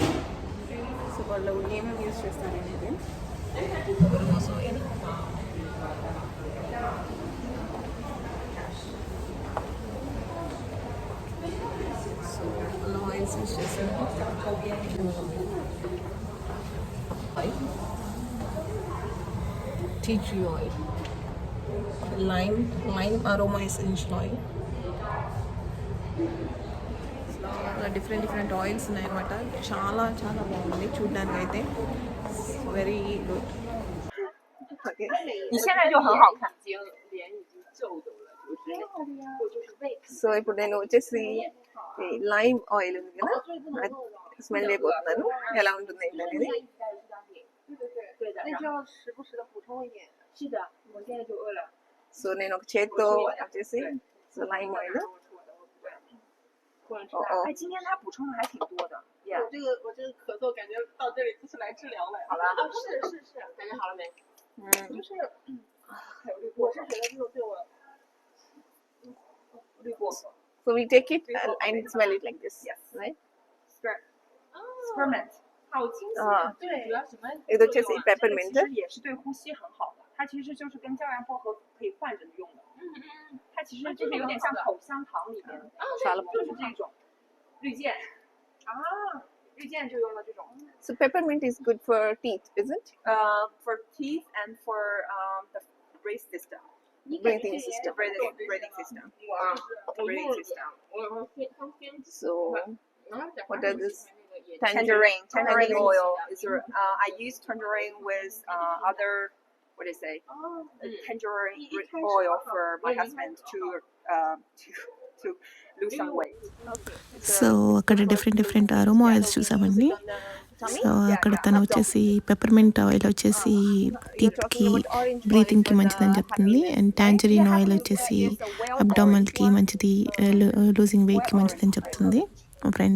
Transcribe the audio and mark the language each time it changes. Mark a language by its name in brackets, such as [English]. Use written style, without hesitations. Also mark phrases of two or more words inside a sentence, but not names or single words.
[Telugu] సో వాళ్ళు ఏమేమి యూజ్ చేస్తారు అనేది [English] rose oil, [Telugu] సో అలా ఆయిల్స్ యూజ్ చేస్తారు. [English] tea tree oil, lime aroma essential oil. different oils [Telugu] ఉన్నాయన్నమాట. చాలా చాలా బాగుంది చూడడానికి అయితే, [English] very good. [Telugu] సో ఇప్పుడు నేను వచ్చేసి [English] lime oil [Telugu] ఉంది కదా, స్మెల్ చేయబోతున్నాను ఎలా ఉంటుంది ఏంటనేది. సో నేను ఒక చేత్తో వచ్చేసి [English] lime oil. [Chinese] 哎，今天他补充的还挺多的。我这个咳嗽感觉到这里不是来治疗来了。好了，是，感觉好了没？就是还有滤过，我是觉得这个对我滤过。 [English] So we take it and smell it like this, right? Spearmint， [Chinese] 好清新。对，主要什么？ [Telugu] ఇది వచ్చేసి peppermint， [Chinese] 也是对呼吸很好的。它其实就是跟胶原薄荷可以换着用的。它其实就是有点像口香糖里面，就是这种绿箭啊，绿箭就用了这种。 [English] So peppermint is good for teeth, is it? For teeth and for the breathing system. Breathing system. So what are this? Tangerine oil is. I use tangerine with other. What do you say? Tangerine oil for my husband to lose some weight. [Telugu] సో అక్కడ [English] different aroma oils [Telugu] చూసామండి. సో అక్కడ తను వచ్చేసి [English] peppermint oil [Telugu] వచ్చేసి టీత్కి బ్రీతింగ్కి మంచిదని చెప్తుంది, అండ్ [English] tangerine oil [Telugu] వచ్చేసి అబ్డామల్కి మంచిది, [English] losing weightki [Telugu] మంచిదని చెప్తుంది మా ఫ్రెండ్.